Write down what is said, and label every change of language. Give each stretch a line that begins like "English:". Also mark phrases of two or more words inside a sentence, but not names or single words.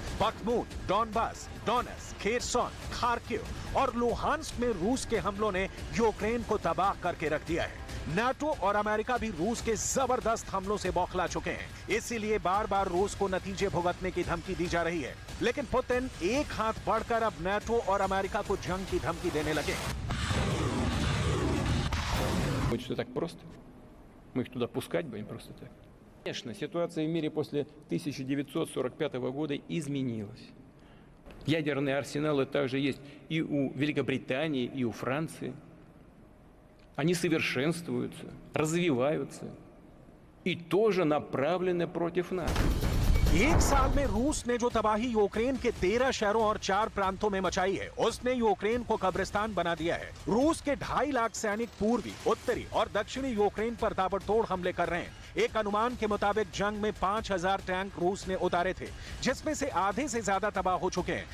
Hindi: बख्मूट, डॉनबास, डोनेट्स्क, खेरसॉन, खार्किव और लुहांस्क में रूस के हमलों ने यूक्रेन को तबाह करके रख दिया है। नाटो और अमेरिका भी रूस के जबरदस्त हमलों से बौखला चुके हैं, इसीलिए बार बार रूस को नतीजे भुगतने की धमकी दी जा रही है। लेकिन पुतिन एक हाथ बढ़कर अब नाटो और अमेरिका को जंग की धमकी देने लगे।
Russian: Будет все так просто? Мы их туда пускать будем просто так? Конечно, ситуация в мире после 1945 года изменилась. Ядерные арсеналы также есть и у Великобритании, и у Франции. Они совершенствуются, развиваются и тоже направлены против нас.
Hindi: 1 साल में रूस ने जो तबाही यूक्रेन के 13 शहरों और 4 प्रांतों में मचाई है, उसने यूक्रेन को कब्रिस्तान बना दिया है। रूस के 2.5 लाख सैनिक पूर्वी, उत्तरी और दक्षिणी यूक्रेन पर ताबड़तोड़ हमले कर रहे हैं। एक अनुमान के मुताबिक जंग में 5000 टैंक रूस ने उतारे थे, जिसमें से आधे से ज्यादा तबाह हो चुके हैं।